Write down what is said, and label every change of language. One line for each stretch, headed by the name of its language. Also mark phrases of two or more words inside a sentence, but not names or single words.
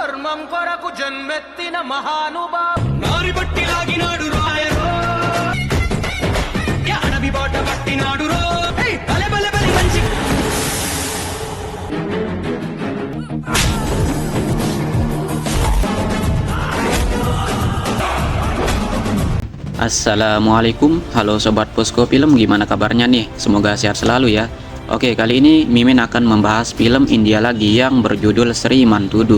Telugu: ధర్మం కొరకు జన్మెత్తిన మహానుభావు నారి బట్టి లాగినాడు రాయరో అడవి బాట పట్టినాడు రో బలె బలె బలె మంచి
Indonesian: Assalamualaikum, halo Sobat Posko Film, gimana kabarnya nih? Semoga sehat selalu ya. Oke, kali ini Mimin akan membahas film India lagi yang berjudul Sri Mantudu.